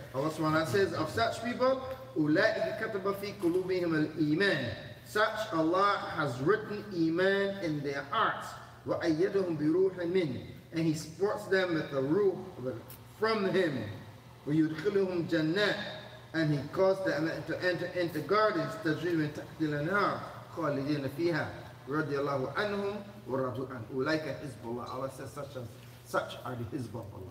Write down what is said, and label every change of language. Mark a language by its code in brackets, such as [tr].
[en] Allah subhanahu wa ta'ala says of such people, [ar] أُولَٰئِكَ كَتَبَ فِي قُلُوبِهِمُ الْإِيمَانِ. [en] Such Allah has written Iman in their hearts. [ar] وَأَيَّدَهُمْ بِرُوحٍ مِّنْهِ. [en] And He supports them with a ruh from Him. [ar] وَيُدْخِلُهُمْ جَنَّاتٍ. [en] And He caused them to enter into gardens [ar] تَجْرِي مِن تَحْتِهَا الْأَنْهَارُ خَالِدِينَ فِيهَا رَضِيَ اللَّهُ عَنْهُمْ وَرَضُوا عَنْهُ أُولَٰئِكَ حِزْبُ اللَّهِ. [en] Allah says such are the Hizb of Allah.